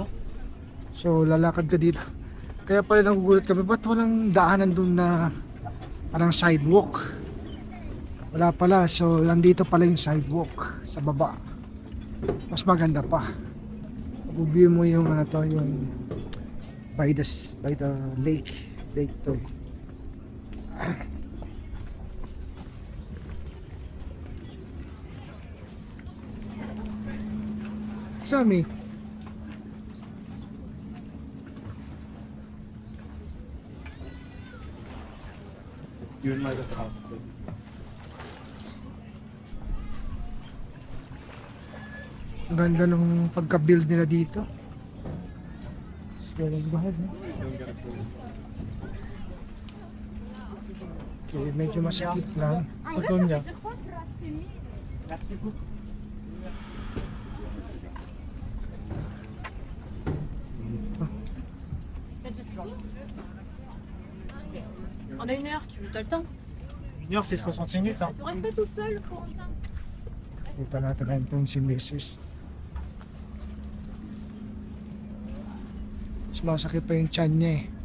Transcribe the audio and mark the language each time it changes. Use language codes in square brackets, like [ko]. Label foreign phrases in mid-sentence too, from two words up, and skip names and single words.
[tl] So lalakad ka dito. Kaya pala nagugulat kami, ba't walang daanan dun na parang sidewalk? Wala pala, so nandito pala yung sidewalk sa baba. Mas maganda pa. View mo yung ano to, yung [en] by the lake [tl] to. Sami. Yun magkakasama. Ang ganda ng pagka-build nila dito. Galing bahad, no? Okay, medyo masakit lang. Sa niya. [fr] On a 1 heure, t'as le temps? 1 heure, c'est 60 minutes. Hein. Tu restes pas tout seul, Corentin. [tl] Kita natin ang itong si Mrs. Mas masakit pa yung tiyan niya eh.